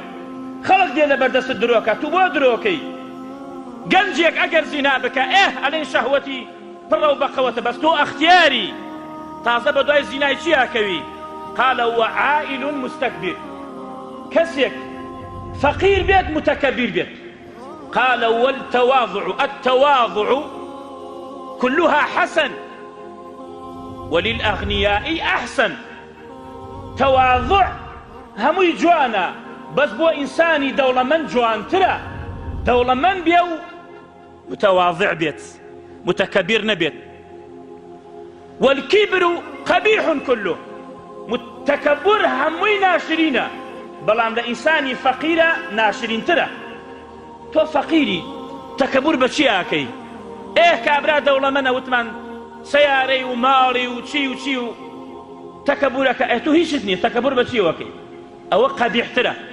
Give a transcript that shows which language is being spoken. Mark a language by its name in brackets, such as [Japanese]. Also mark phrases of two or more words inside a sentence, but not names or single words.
[Central Kurdish] خەڵک دێ لە بەردەست درۆکە تو بۆ درۆکەی. گەنجێک ئەگەر زینا بکە ئەلێن شەهوەتی پڕە و بەقەوەتە بەس تۆ ئەختیاری تازە بە دوای زینای چی ئاکەوی؟ [Arabic] قال وعائل مستكبر [Central Kurdish] کەسێک فەقیر بێت متەکەبیر بێت. [Arabic] قال التواضع كلها حسن وللأغنياء أحسن. [Central Kurdish] تواضع هەمووی جوانە بەس بۆ ئینسانی دەوڵەمەند جوانترە. دەوڵەمەند بێ و متواضع بێت متەکەبیر نەبێت. [Arabic] والكبر قبيح كله [Central Kurdish] تكبر هەمووی ناشرینە بەڵام لە ئینسانی فەقیرە ناشرینترە. تۆ فەقیری تەکەبر بە چی ئاکەی؟ کابرا دەوڵەمەندە وتمان سەیارەی و ماڵی و چی و تەکەبورەکە تۆ هیچت نییە. تەکەبر بە چی وەکەی؟ ئەوە قەبیحترە.